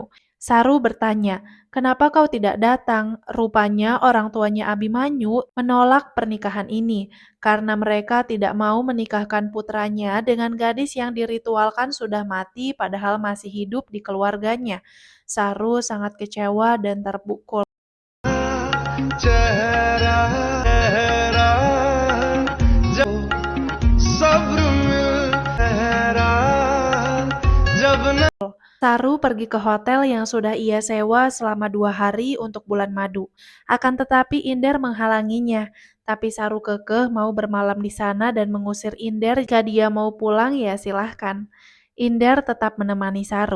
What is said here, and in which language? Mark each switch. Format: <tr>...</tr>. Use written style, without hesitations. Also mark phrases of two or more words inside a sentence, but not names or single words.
<id>Saru bertanya, "Kenapa kau tidak datang?" Rupanya orang tuanya Abimanyu menolak pernikahan ini karena mereka tidak mau menikahkan putranya dengan gadis yang diritualkan sudah mati padahal masih hidup di keluarganya. Saru sangat kecewa dan terpukul. चेहरा चेहरा जब सब्र मिल चेहरा जब न. Saru pergi ke hotel yang sudah ia sewa selama 2 hari untuk bulan madu. Akan tetapi Inder menghalanginya. Tapi Saru kekeh mau bermalam di sana dan mengusir Inder. Jika dia mau pulang ya silahkan. Inder tetap menemani Saru.</id>